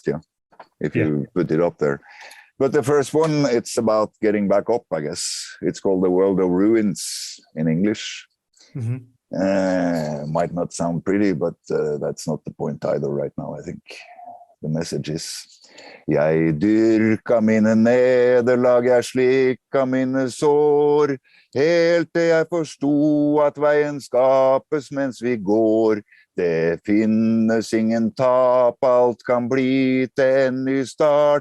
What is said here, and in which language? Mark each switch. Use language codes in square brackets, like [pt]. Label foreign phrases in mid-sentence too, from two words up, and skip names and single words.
[en] Yeah, if you put it up there. But the first one, it's about getting back up, I guess. It's called The World of Ruins in English. Mm-hmm. Might not sound pretty, but that's not the point either right now. I think the message is: [no] Jeg dyrka mine nederlag, jeg slikka mine sår, helt til jeg forsto at veien skapes mens vi går. Det finnes ingen tap, alt kan bli til en ny start.